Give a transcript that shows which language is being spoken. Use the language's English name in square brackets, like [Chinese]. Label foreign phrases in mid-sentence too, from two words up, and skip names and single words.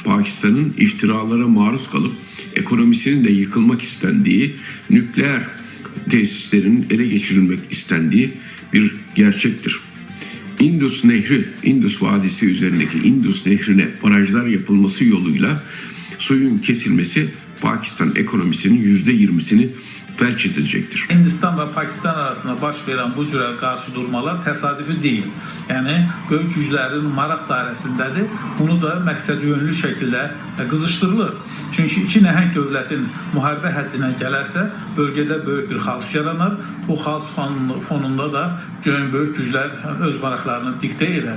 [Turkish] Pakistan'ın iftiralara maruz kalıp ekonomisinin de yıkılmak istendiği, nükleer tesislerin ele geçirilmek istendiği bir gerçektir. Indus Nehri, Indus Vadisi üzerindeki Indus Nehri'ne barajlar yapılması yoluyla suyun kesilmesi Pakistan ekonomisinin %20'sini felç edecektir. [Azerbaijani] Hindistan ve Pakistan arasında baş veren bu cür qarşı durmalar təsadüfi deyil. Yəni, böyük güclərin maraq dairəsindədir. Bunu da məqsəd yönlü şəkildə qızışdırılır. Çünki iki nəhəng dövlətin müharibə həddinə gələrsə, bölgədə böyük bir xaos yaranar. Bu xaos fonunda da böyük güclər öz maraqlarını diktə edər.